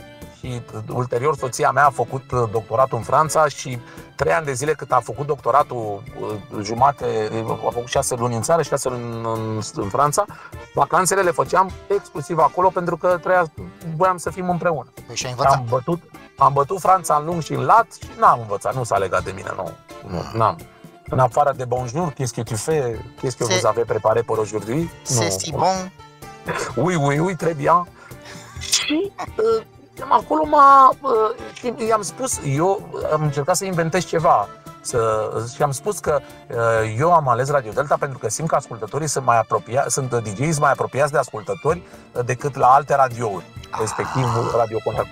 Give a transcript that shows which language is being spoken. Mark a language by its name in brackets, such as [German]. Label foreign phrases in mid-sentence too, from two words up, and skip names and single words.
[Romanian] Și ulterior soția mea a făcut doctoratul în Franța și 3 ani de zile cât a făcut doctoratul, jumate, a făcut 6 luni în țară, 6 luni în Franța, vacanțele le făceam exclusiv acolo pentru că voiam să fim împreună. Păi și ai învățat. Am bătut Franța în lung și în lat și n-am învățat, nu s-a legat de mine, n-am. În afară de [French] bonjour, qu'est-ce que tu fais, qu'est-ce que vous avez préparé pour aujourd'hui? C'est si bon. Oui, très bien. [Romanian] Și acolo i-am spus, eu am încercat să inventez ceva și am spus că eu am ales Radio Delta pentru că simt că ascultătorii sunt DJ-i mai apropiați de ascultători decât la alte radiouri, respectiv Radio Contact.